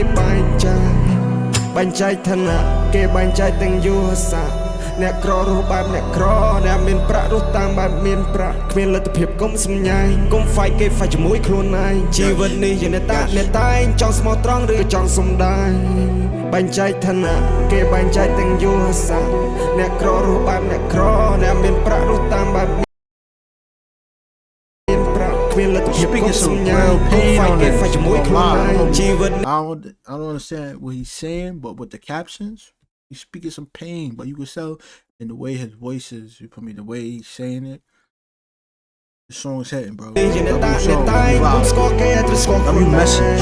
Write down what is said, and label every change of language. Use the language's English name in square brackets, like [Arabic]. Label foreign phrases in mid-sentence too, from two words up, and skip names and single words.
[Khmer] បែងចែកឋានៈគេបែងចែកទាំងយុទ្ធសាស្ត្រអ្នកក្ររស់បែបអ្នកក្រអ្នកមានប្រាក់រស់តាមបែបមានប្រាក់គ្មានលទ្ធភាពកុំសម្ញែងកុំហ្វាយគេហ្វាយជាមួយខ្លួនឯងជីវិតនេះយ៉ាងអ្នកតែងចង់ស្មោះត្រង់ឬចង់សំដែងបែងចែកឋានៈគេបែងចែកទាំងយុទ្ធសាស្ត្រអ្នកក្ររស់បែបអ្នកក្រអ្នកមានប្រាក់រស់តាមបែប [English] Speaking some real pain on it. I don't understand what he's saying, but with the captions, he's speaking some pain. But you can tell in the way his voice is, you put me the way he's saying it. The song's hitting, bro. W message.